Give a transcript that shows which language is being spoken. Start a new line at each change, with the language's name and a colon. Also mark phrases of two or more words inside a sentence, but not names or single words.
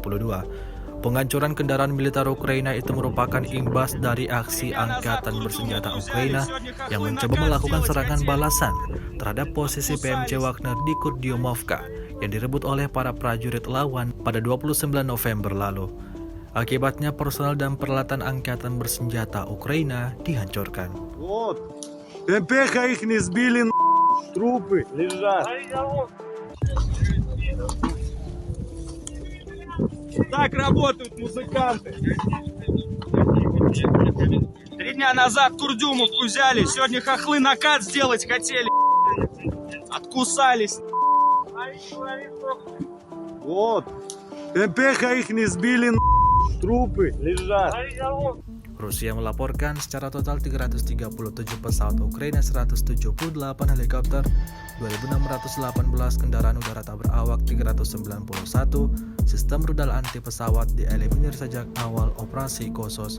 Indonesian: Penghancuran kendaraan militer Ukraina itu merupakan imbas dari aksi Angkatan Bersenjata Ukraina yang mencoba melakukan serangan balasan terhadap posisi PMC Wagner di Kurdiomovka yang direbut oleh para prajurit lawan pada 29 November lalu. Akibatnya personel dan peralatan Angkatan Bersenjata Ukraina dihancurkan.
Russian: МПХ их не сбили, трупы лежат. Так работают музыканты. 3 дня назад Курдюмовку взяли, сегодня хохлы накат сделать хотели. Откусались. Вот. МПХ их не сбили, trupy лежат.
Indonesian: Rusia melaporkan secara total 337 pesawat Ukraina, 178 helikopter, 2.618 kendaraan udara tak berawak, 391 sistem rudal anti pesawat dieliminir sejak awal operasi Khusus.